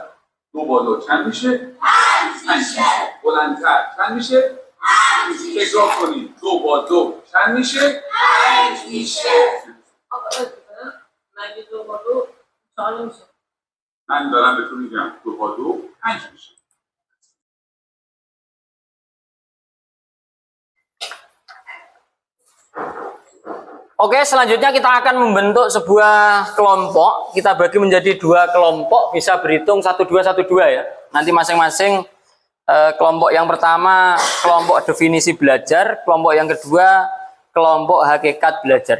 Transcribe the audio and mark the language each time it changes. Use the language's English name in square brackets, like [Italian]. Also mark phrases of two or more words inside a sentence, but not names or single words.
[Persian] 2 با 2 چند میشه؟ 5 میشه. بلندتر. چند میشه؟ 5 میشه. تکرار کنیم. 2 با 2 چند میشه؟ 5 میشه. مگه 2 با 2 4 میشه. من دارم بهتون میگم 2 با 2 5 میشه. [Indonesian] Oke, selanjutnya kita akan membentuk sebuah kelompok. Kita bagi menjadi 2 kelompok, bisa berhitung 1 2 1 2 ya. Nanti masing-masing kelompok yang pertama kelompok definisi belajar, kelompok yang kedua kelompok hakikat belajar.